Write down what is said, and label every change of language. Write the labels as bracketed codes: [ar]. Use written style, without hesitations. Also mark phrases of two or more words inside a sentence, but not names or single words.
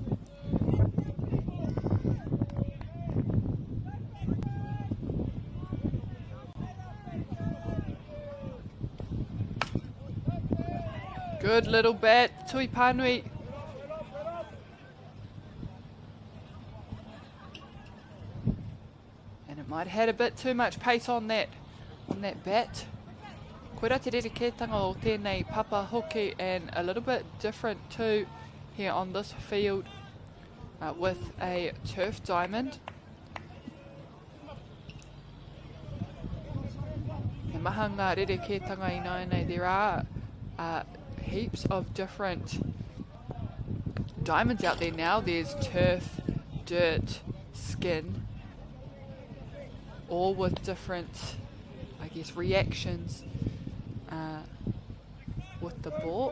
[en] Good little bat, Tui Panui. And it might have had a bit too much pace on that bat. [mi] Koira te rerekētanga o tēnei papa hoki, [en] and a little bit different too here on this field with a turf diamond. [mi] He maha ngā rerekētanga I nei, [en] there are heaps of different diamonds out there now. There's turf, dirt, skin, all with different, I guess, reactions with the ball.